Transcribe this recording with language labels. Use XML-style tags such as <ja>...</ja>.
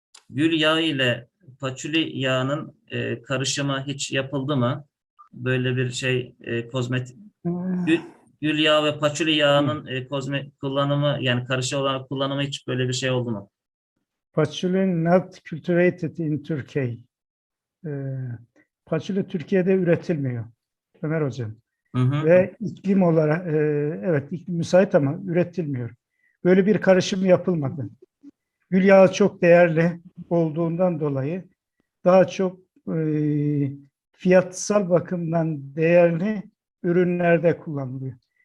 <tr>Gül yağı ile patchouli yağının karışımı hiç yapıldı mı? Böyle bir şey kozmetik. Gül yağı ve patchouli yağının kozmetik kullanımı yani karışım olarak kullanımı hiç böyle bir şey oldu mu?</tr> <en>Patchouli not cultivated in Turkey.</en> <tr>Patchouli Türkiye'de üretilmiyor. Ömer hocam. Ve iklim olarak evet iklim müsait ama üretilmiyor. Böyle bir karışım yapılmadı. Gül yağı çok değerli olduğundan dolayı daha çok fiyatsal bakımdan değerli ürünlerde kullanılıyor.</tr>